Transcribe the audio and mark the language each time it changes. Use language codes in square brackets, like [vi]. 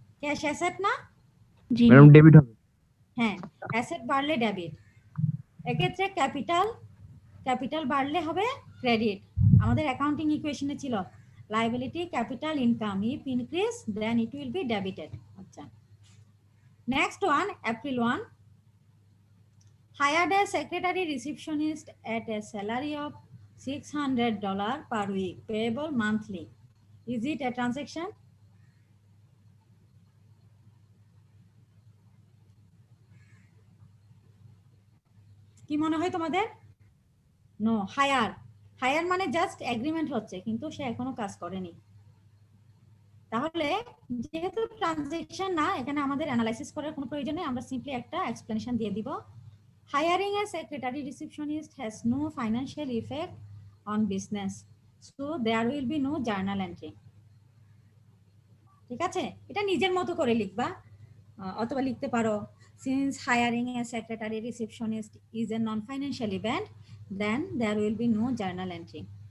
[bn] Cash asset না? জি madam debit হবে। হ্যাঁ, অ্যাসেট বাড়লে ডেবিট। এক্ষেত্রে ক্যাপিটাল বাড়লে হবে ক্রেডিট। আমাদের অ্যাকাউন্টিং ইকুয়েশনে ছিল liability capital income, [en] If increase then it will be debited. আচ্ছা, next one, April 1 hired a secretary receptionist at a salary of $600 per week, payable monthly. Is it a transaction? [bn] কি মনে হয় তোমাদের? No, higher মানে just agreement হচ্ছে, কিন্তু সে এখনো কাজ করেনি। তাহলে যেহেতু ট্রানজ্যাকশন না, এখানে আমাদের অ্যানালাইসিস করার কোনো প্রয়োজন নেই, আমরা সিম্পলি একটা এক্সপ্লেনেশন দিয়ে দিব। [en] Hiring a secretary receptionist has no financial effect on business, so there will be no journal entry. [bn] ঠিক আছে, এটা নিজের মতো করে লিখবা, অথবা লিখতে পারো [en] since hiring a secretary receptionist is a non-financial event, then there will be no journal entry.